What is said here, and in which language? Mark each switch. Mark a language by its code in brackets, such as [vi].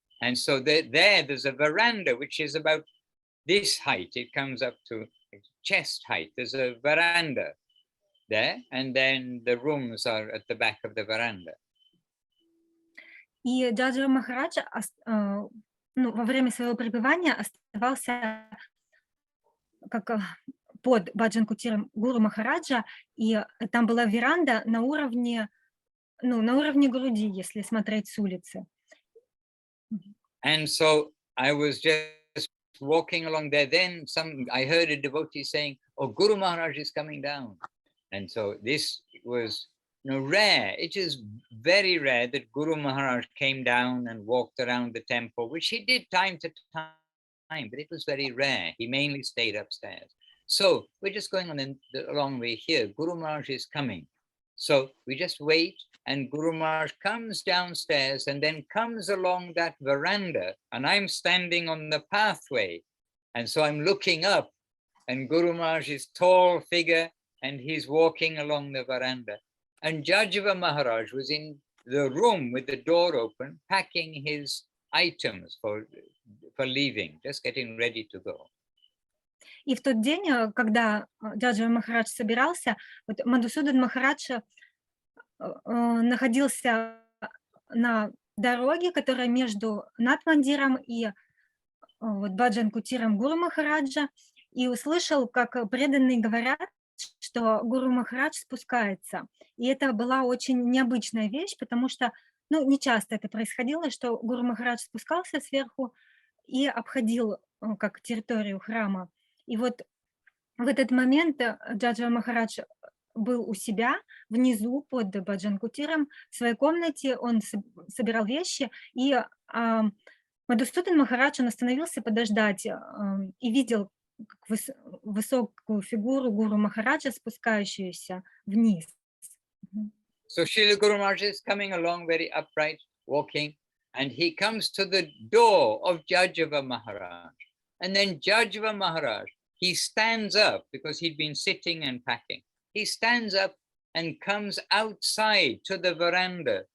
[en] And so there's a veranda, which is about this height. It comes up to chest height. There's a veranda there, and then the rooms are at the back of the veranda. [ru] И Джаджа Махарадж во время своего пребывания оставался как под Баджан Кутиром Гуру Махараджа, и там была веранда на уровне груди, если смотреть с улицы. [en] And so I was just walking along there. Then I heard a devotee saying, "Oh, Guru Maharaj is coming down." And so this was rare. It is very rare that Guru Maharaj came down and walked around the temple, which he did time to time, but it was very rare. He mainly stayed upstairs. So we're just going on the long way here. Guru Maharaj is coming. So we just wait, and Guru Maharaj comes downstairs and then comes along that veranda, and I'm standing on the pathway. And so I'm looking up, and Guru Maharaj's tall figure, and he's walking along the veranda. And Jajava Maharaj was in the room with the door open, packing his items for leaving, just getting ready to go. [ru] И в тот день, когда Джаджава Махарадж собирался, вот Мадхусудан Махарадж находился на дороге, которая между Нат-мандиром и вот Баджан Кутиром Гуру Махараджа, и услышал, как преданные говорят, что Гуру Махарадж спускается. И это была очень необычная вещь, потому что, не часто это происходило, что Гуру Махарадж спускался сверху и обходил как территорию храма. И вот в этот момент Джаджава Махарадж был у себя внизу под Баджан Кутиром в своей комнате, он собирал вещи, и Мадхусудан Махарадж, он остановился подождать и видел высокую фигуру Гуру Махараджа, спускающуюся вниз. [en] So Srila Guru Maharaj is coming along very upright, walking, and he comes to the door of Jajava Maharaj. And then Jajava Maharaj, he stands up because he'd been sitting and packing. He stands up and comes outside to the veranda.